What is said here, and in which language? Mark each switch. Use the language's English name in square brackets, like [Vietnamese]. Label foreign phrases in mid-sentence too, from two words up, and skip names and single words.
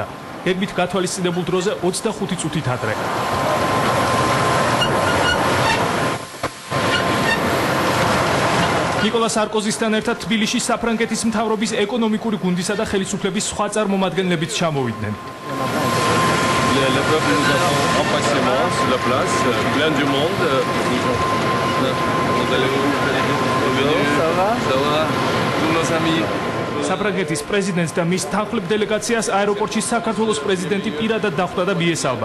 [Georgian] გეგმით გათვალისწინებულ დროზე 25 წუთით ადრე. ნიკოლა სარკოზისთან ერთად თბილისში საფრანგეთის მთავრობის ეკონომიკური გუნდისა და ხელისუფლების სხვა წარმომადგენლებიც ჩამოვიდნენ. [French] Le peuple nous attend impatiemment sur la place, plein du monde. Comment allez-vous? Ça va? Ça va? Tous nos amis. [Georgian] საფრანგეთის პრეზიდენტს და მის თანხმლებ დელეგაციას აეროპორტში საქართველოს პრეზიდენტი პირადად დახვდა და მიესალმა.